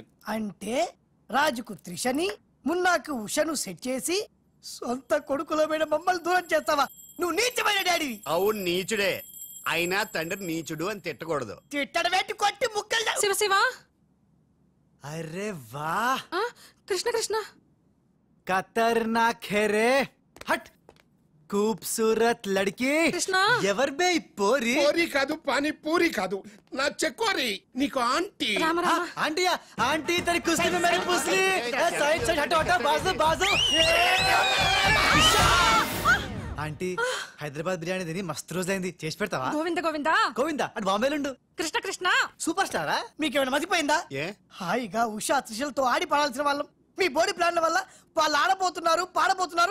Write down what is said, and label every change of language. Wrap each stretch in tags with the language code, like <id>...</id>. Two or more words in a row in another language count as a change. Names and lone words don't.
<te>అంటే రాజుకు త్రిషని, మున్నాకు ఉషను సెట్ చేసి సొంత కొడుకుల మీద మమ్మల్ని దూరం చేస్తావా? నువ్వు నీచమైన డాడీ. అవును నీచుడే. అయినా తండ్రి నీచుడు అని తిట్టకూడదు. తిట్టడం ఏంటి? కొట్టి ముక్కలు. శివ శివ.</te> <hi>अरे वाह</hi> <te>కృష్ణ కృష్ణ.</te> <hi>खतरनाक है रे. हट. खूबसूरत लड़की. कृष्णा</hi> <te>ఎవర్ బే పోరి? పోరి కాదు, పానీ పూరి కాదు, నా చెక్కోరి. నీకు ఆంటీ. ఆంటీయా?</te> <hi>ఆంటీ तेरी कुश्ती में मेरी पूछली. साइड साइड हटो हटो. बाजू बाजू.</hi> <te>ఆంటీ హైదరాబాద్ బిర్యానీ తిని మస్తు రోజైంది. చేసి పెడతావా? గోవింద గోవింద గోవింద అటు బాంబేలుండు. కృష్ణ కృష్ణ. సూపర్ స్టారా? మీకేమైనా మతిపోయిందా? హాయిగా ఉషా త్రిషలతో ఆడి పాడాల్సిన వాళ్ళం. మీ బాడీ ప్లాన్ల వల్ల వాళ్ళు ఆడబోతున్నారు, పాడబోతున్నారు.</te>